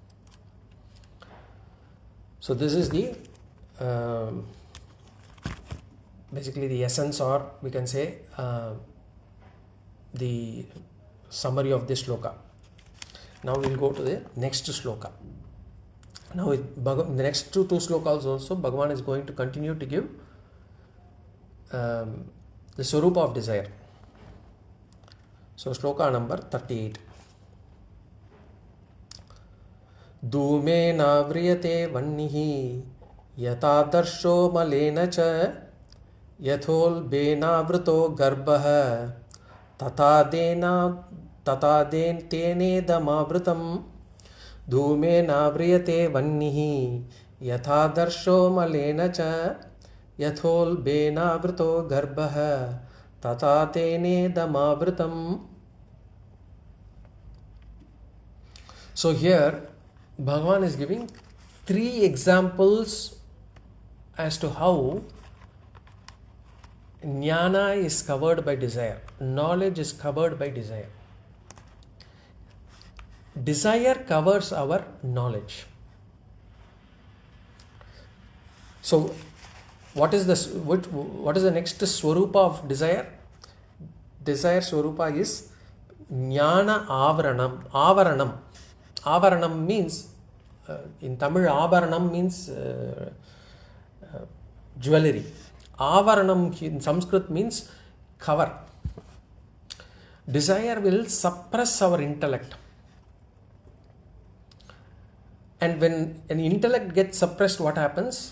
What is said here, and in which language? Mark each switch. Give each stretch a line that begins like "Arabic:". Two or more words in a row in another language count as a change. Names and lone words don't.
English: So this is the basically the essence, or we can say the summary of this sloka. Now we will go to the next sloka. Now in the next two slokas also, Bhagavan is going to continue to give the swarupa of desire. So sloka number 38.
Sanskrit: Dhumena vriyate vannihi yataadarsho malena cha yathol bena vrito garbha tataden tene damavritam dhumena vriyate vannihi yataadarsho malena cha yathol bena vrito garbha tatatene damavritam.
English: So here Bhagavan is giving 3 examples as to how jnana is covered by desire. Knowledge is covered by desire. Desire covers our knowledge. So what is the next swarupa of desire? Desire swarupa is
Sanskrit: jnana avaranam.
English: Avaranam means in Tamil, Abharanam means jewelry. Avaranam in Sanskrit means cover. Desire will suppress our intellect. And when an intellect gets suppressed, what happens?